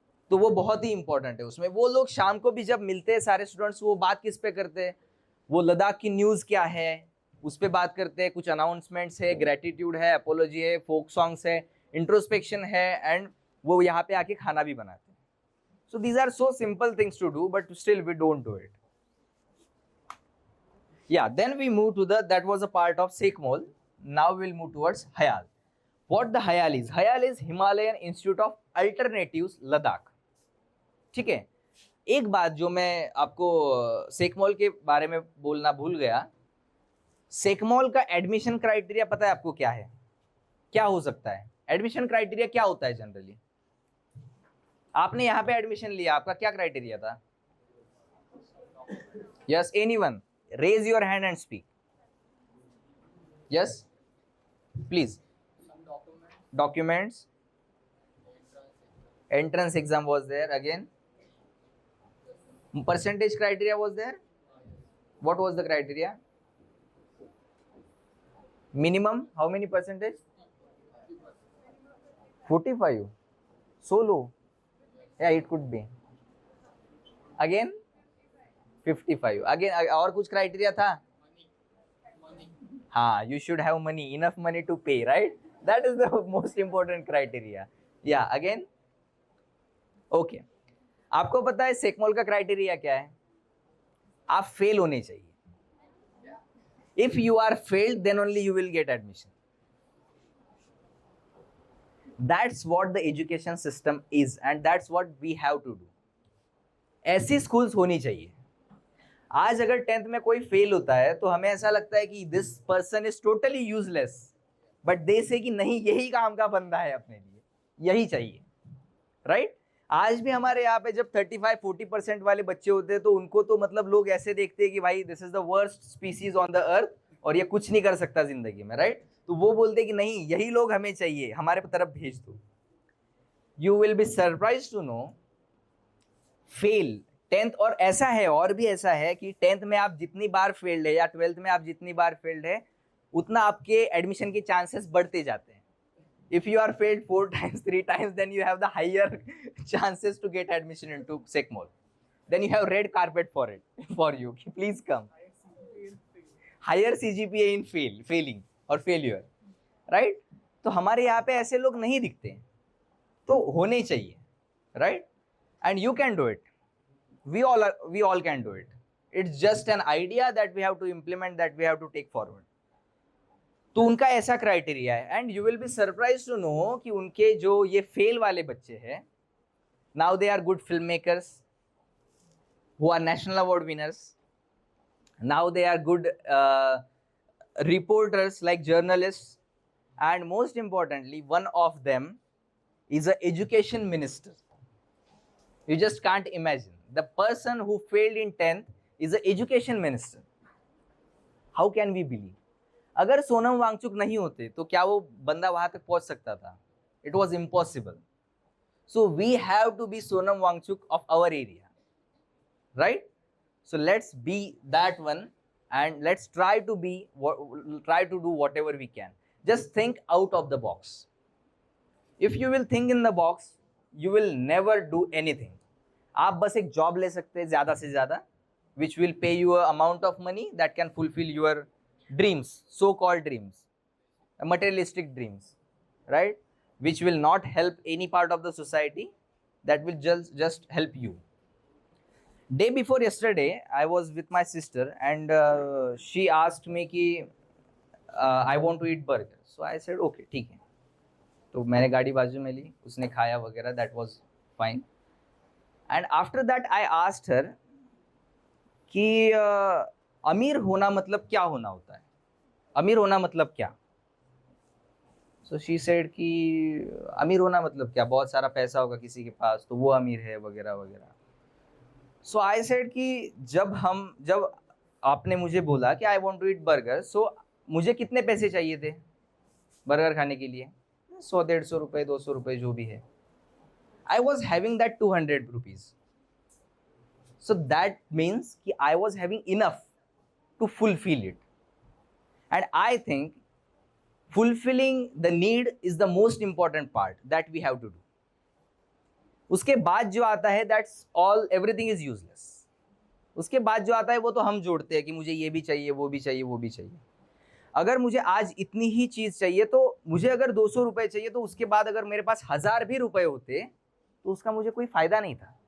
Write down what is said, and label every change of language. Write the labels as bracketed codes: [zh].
[hi] तो वो बहुत ही इंपॉर्टेंट है उसमें. वो लोग शाम को भी जब मिलते हैं सारे स्टूडेंट्स, वो बात किस पे करते हैं, वो लद्दाख की न्यूज़ क्या है उस पे बात करते हैं. कुछ अनाउंसमेंट्स है, ग्रेटिट्यूड है, अपोलॉजी है, फोक सॉन्ग्स है, इंट्रोस्पेक्शन है, एंड वो यहाँ पे आके खाना भी बनाते हैं. [en] So these are so simple things to do but still we don't do it. Yeah, then we move to that was a part of Sekmol. Now we'll move towards Hayal. What the Hayal is? Hayal is Himalayan Institute of Alternatives, Ladakh. [hi] ठीक है. एक बात जो मैं आपको सेकमॉल के बारे में बोलना भूल गया, सेकमॉल का एडमिशन क्राइटेरिया पता है आपको क्या है, क्या हो सकता है? एडमिशन क्राइटेरिया क्या होता है जनरली? आपने यहाँ पे एडमिशन लिया, आपका क्या क्राइटेरिया था? [en] Yes, anyone raise your hand and speak. Yes please. Documents, entrance exam was there, again percentage criteria was there. What was the criteria? Minimum, how many percentage? 45. So low. Yeah, it could be. Again? 55. [hi] Again, और कुछ criteria था? [en] हाँ, you should have money, enough money to pay, right? That is the most important criteria. Yeah, again? Okay. [hi] आपको पता है सेकमोल का criteria क्या है? आप फेल होने चाहिए. [en] If you are failed, then only you will get admission. That's what the education system is, and that's what we have to do. [hi] ऐसी schools होनी चाहिए. आज अगर 10th में कोई फेल होता है तो हमें ऐसा लगता है कि [en] this person is totally useless, but they say [hi] कि नहीं, यही काम का बंदा है, अपने लिए यही चाहिए, राइट? आज भी हमारे यहाँ पे जब 35-40% वाले बच्चे होते हैं तो उनको तो मतलब लोग ऐसे देखते हैं कि भाई [en] this is the worst species on the earth [hi] और ये कुछ नहीं कर सकता जिंदगी में, राइट? तो वो बोलते हैं कि नहीं, यही लोग हमें चाहिए, हमारे तरफ भेज दो. [en] you will be surprise to know fail 10th, [hi] और ऐसा है, और भी ऐसा है कि 10th में आप जितनी बार फेल्ड है या 12th में आप जितनी बार फेल्ड है उतना आपके एडमिशन के चांसेस बढ़ते जाते हैं. [en] If you are failed 4 times, 3 times, then you have the higher chances to get admission into SECMOL. Then you have red carpet for it, for you. Please come. Higher CGPA in failing or failure, right? [hi] तो हमारे यहाँ पे ऐसे लोग नहीं दिखते हैं, तो होने चाहिए, right? [en] And you can do it. We all can do it. It's just an idea that we have to implement, that we have to take forward. [hi] तो उनका ऐसा क्राइटेरिया है. [en] and you will be surprise to know [hi] कि उनके जो ये fail वाले बच्चे हैं, [en] Now they are good film makers who are national award winners. Now they are good reporters like journalist, and most importantly one of them is a education minister. You just can't imagine. The person who failed in 10th is an education minister. How can we believe? [hi] अगर सोनम वांगचुक नहीं होते तो क्या वो बंदा वहां तक पहुंच सकता था? [en] It was impossible. So we have to be Sonam Wangchuk of our area, right? So let's be that one, and let's try to do whatever we can. Just think out of the box. If you will think in the box, you will never do anything. [hi] आप बस एक job ले सकते हैं ज़्यादा से ज़्यादा, [en] which will pay you a amount of money that can fulfill your dreams, so-called dreams, materialistic dreams, [hi] right? [en] Which will not help any part of the society, that will just help you. Day before yesterday, I was with my sister, and she asked me कि I want to eat burger. So I said okay, [hi] ठीक है. तो मैंने गाड़ी बाजू में ली, उसने खाया वगैरह, [en] That was fine. And after that I asked her [hi] कि अमीर होना मतलब क्या होना होता है, अमीर होना मतलब क्या? [en] so she said [hi] कि अमीर होना मतलब क्या, बहुत सारा पैसा होगा किसी के पास तो वो अमीर है वगैरह वगैरह. [en] so I said [hi] कि जब आपने मुझे बोला कि [en] I want to eat burger, [hi] सो मुझे कितने पैसे चाहिए थे बर्गर खाने के लिए? 100-150 रुपये, 200 रुपये, जो भी है. [en] I was having that 200 rupees. So that means कि I was having enough to fulfill it. And I think fulfilling the need is the most important part that we have to do. [hi] उसके बाद जो आता है, [en] that's all, everything is useless. [hi] उसके बाद जो आता है वो तो हम जोड़ते हैं कि मुझे ये भी चाहिए, वो भी चाहिए, वो भी चाहिए. अगर मुझे आज इतनी ही चीज़ चाहिए तो मुझे अगर 200 रुपये चाहिए, तो उसके बाद अगर मेरे पास 1000 भी रुपए होते तो उसका मुझे कोई फ़ायदा नहीं था.